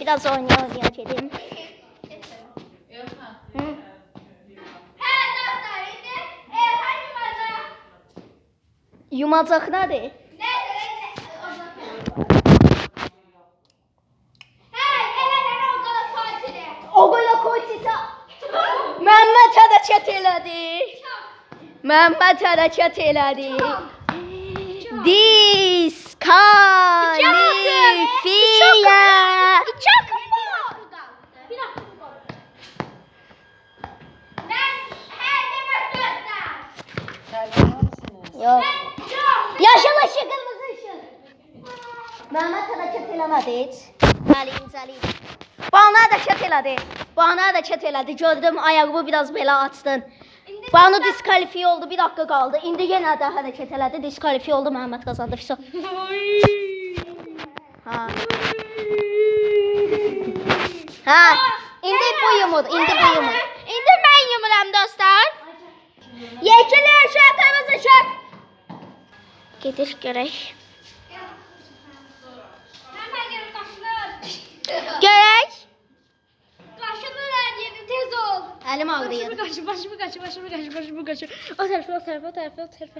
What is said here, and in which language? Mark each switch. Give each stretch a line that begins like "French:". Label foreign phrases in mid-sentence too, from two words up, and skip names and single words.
Azerbaijani: Biraz oynaya gedim. Yumacaq nədir? O qoyla koçita. Məhəmməd hərəkət elədi. Məhəmməd hərəkət elədi. Diskalifiye. Yok.
Turkish: Yaşıl ışık, kırmızı ışık.
Azerbaijani: Məhəmməd hərəkət eləmədi heç. Bəli, incəliyik.
Turkish: Bana da
Azerbaijani: çət elədi.
Turkish: Bana da
Azerbaijani: çət elədi. Gördüm ayağımı biraz belə açdın.
Turkish: Banu diskalifiye oldu. Bir dakika kaldı.
Azerbaijani: İndi yenə də hərəkət elədi. Diskalifiye oldu. Məhəmməd qazandı. Fiso. Ha. Ha. İndi bu yumur. İndi bu yumur. İndi ben yumuram dostlar.
Turkish: Yeşil ışık, kırmızı ışık.
Azerbaijani: Gedir görək. Görək.
Turkish: Kaşınır her yeri tez ol.
Azerbaijani: Əlim ağrıyır.
Turkish: Başımı kaşı. O tarafa.